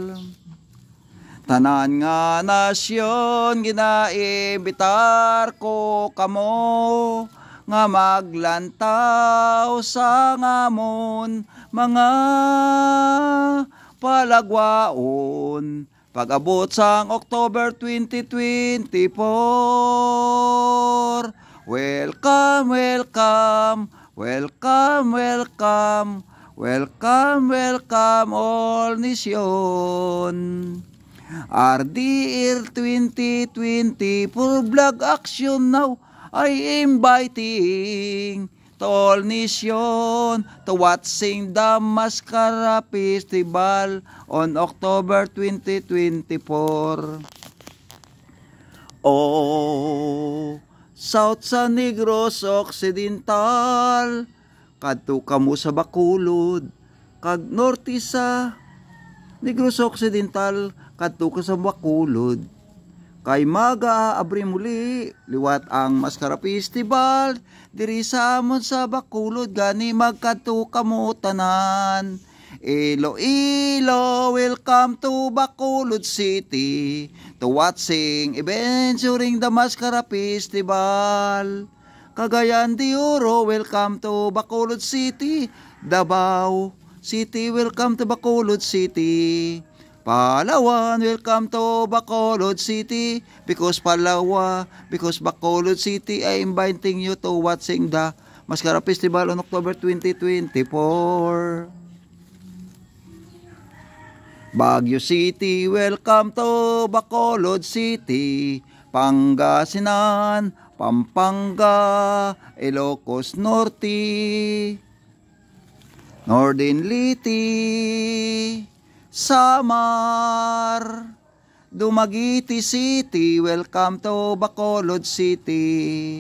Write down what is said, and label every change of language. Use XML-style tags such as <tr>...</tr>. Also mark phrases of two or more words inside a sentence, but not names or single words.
<hil>Tanan nga nasyon ginaimbitar ko kamo nga maglantaw sa ngamon mga palagwaon pag-abot sang October 2024.</hil> <en>Welcome, welcome, welcome, welcome, welcome, welcome all nation. RDL 2020 for vlog action now. I inviting to all nation to watching the Mascara Festival on October 2024.</en> <hil>Oh, South sa Negros Occidental, kadto kamo sa Bacolod, kag norte sa Negros Occidental, kadto ka sa Bacolod. Kay mag-aabri muli liwat ang Mascara Festival diri sa amon sa Bacolod, gani magkadto kamo tanan.</hil> <en>Iloilo, welcome to Bacolod City to watching events during the Mascara Festival. Cagayan de Oro, welcome to Bacolod City. Davao City, welcome to Bacolod City. Palawan, welcome to Bacolod City. Because Bacolod City I inviting you to watching the Mascara Festival on October 2024. Baguio City, welcome to Bacolod City. Pangasinan, Pampanga, Ilocos Norte, Northern Leyte, Samar, Dumaguete City, welcome to Bacolod City.</en>